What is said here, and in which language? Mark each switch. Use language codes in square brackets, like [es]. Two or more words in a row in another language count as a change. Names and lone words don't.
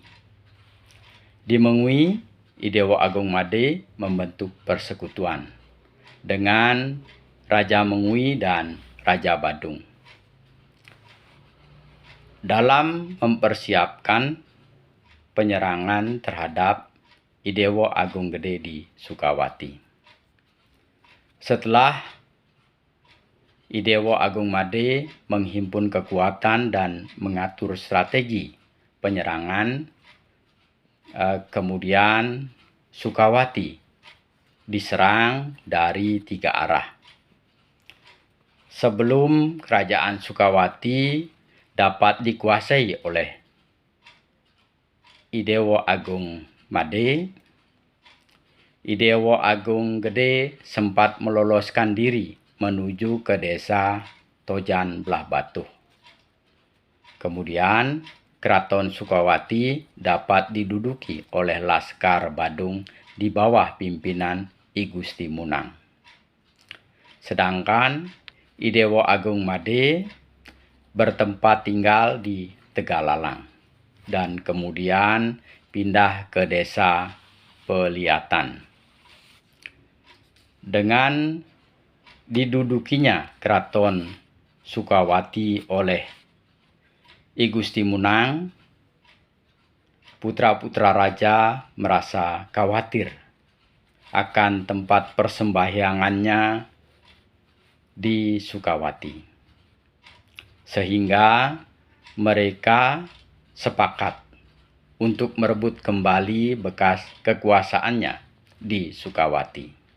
[id] Di Mengui, Idewo Agung Made membentuk persekutuan dengan Raja Mengui dan Raja Badung dalam mempersiapkan penyerangan terhadap Idewo Agung Gede di Sukawati. Setelah Idewo Agung Made menghimpun kekuatan dan mengatur strategi penyerangan, kemudian Sukawati diserang dari 3 arah. Sebelum Kerajaan Sukawati dapat dikuasai oleh Idewo Agung Made, Idewo Agung Gede sempat meloloskan diri menuju ke desa Tojan Belah Batuh. Kemudian Keraton Sukawati dapat diduduki oleh Laskar Badung di bawah pimpinan I Gusti Munang. Sedangkan Idewo Agung Made bertempat tinggal di Tegalalang dan kemudian pindah ke desa Peliatan. Dengan didudukinya Keraton Sukawati oleh I Gusti Munang, putra-putra raja merasa khawatir akan tempat persembahyangannya di Sukawati, sehingga mereka sepakat untuk merebut kembali bekas kekuasaannya di Sukawati.